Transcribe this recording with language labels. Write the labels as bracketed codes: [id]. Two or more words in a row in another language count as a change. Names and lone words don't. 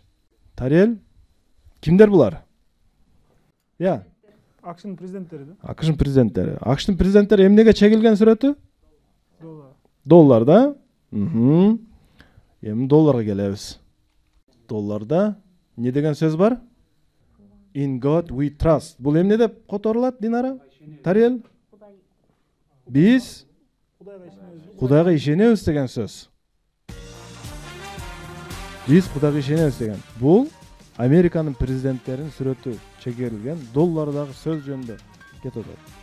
[ky] Тариел, кимдер булар? Я. AQSh'нын президенттери да. AQSh'нын президенттери. AQSh'нын президенттери эмнеге чегилген сүрөтү? Доллар да? Эми долларга келебиз. Долларда не деген сөз бар? [en] In God we trust. [ky] Бул эмне деп которулат, Динара? Тарел? Биз Кудайга ишенебиз деген сөз. Биз Кудайга ишенебиз деген. Бул Американын президенттеринин сүрөтү чегерилген доллардагы сөз жөнүндө кетип атат.